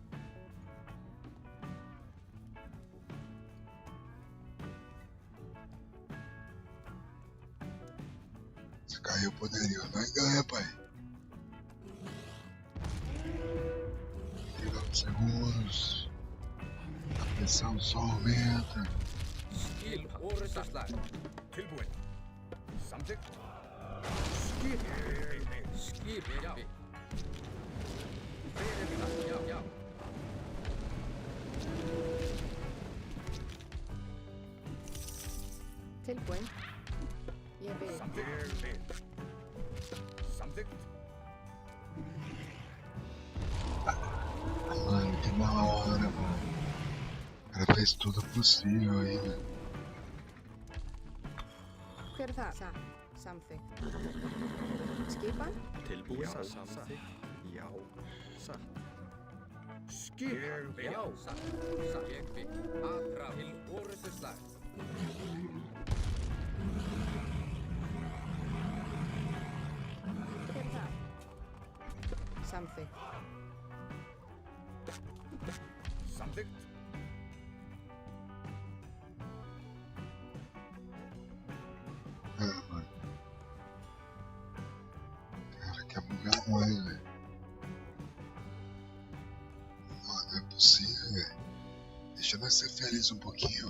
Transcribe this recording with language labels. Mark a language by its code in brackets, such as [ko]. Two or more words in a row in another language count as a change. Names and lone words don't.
[pt] Se caiu o poderio, nós ganha, pai. 30 segundos. A pressão só aumenta. [is] Skip orrustuslag. Tilbúin. Samþykkt. Skip. Skip, já. Hver er það? Já. Tilbúin. Ég vil. Samþykkt. Samþykkt. [pt] Mano, que da hora, mano. O cara fez tudo possível aí, velho. [is] Hver er það? Samþykkt. Skipan? Tilbúin. Samþykkt. Já. Satt. Skip. Já, satt. Ég vil. Aðra til orrustuslag. Hver er það? Samþykkt. Samþykkt. [pt] Mano. Cara, quer bugar nós, velho. Não é possível, velho. Deixa nós ser felizes um pouquinho.